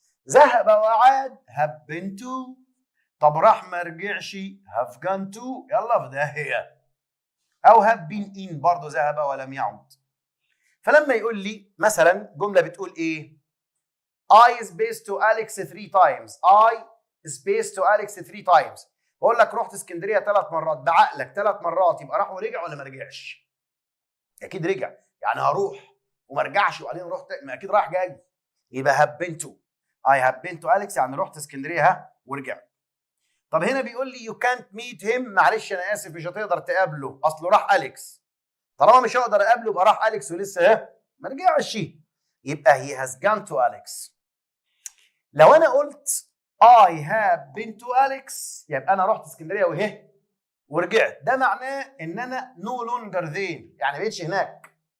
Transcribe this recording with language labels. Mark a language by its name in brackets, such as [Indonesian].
[Arabic] ذهب وعاد [English] have been to. [Arabic] طب راح ما رجعش [English] have gone to، [Arabic] يلا في داهيه. او [English] have been in [Arabic] برضه ذهب ولم يعد. فلما يقول لي مثلا جمله بتقول ايه؟ [English] I spaced to Alex 3 times. I spaced to Alex 3 times. [Arabic] بقول لك رحت اسكندريه 3 مرات، بعقلك 3 مرات يبقى راح ورجع ولا ما رجعش؟ اكيد رجع، يعني هروح وما رجعش وبعدين رحت، ما اكيد رايح جاي. يبقى [English] have been to. I have been to Alex [Arabic] يعني رحت اسكندريه ورجعت. طب هنا بيقول لي [English] you can't meet him، [Arabic] معلش انا اسف مش هتقدر تقابله اصله راح اليكس. طالما مش هقدر اقابله يبقى راح اليكس ولسه ما رجعش، يبقى [English] he has gone to Alex. [Arabic] لو انا قلت [English] I have been to Alex [Arabic] يبقى انا رحت اسكندريه ورجعت، ده معناه ان انا [English] no longer there، [Arabic] يعني ما بقتش هناك.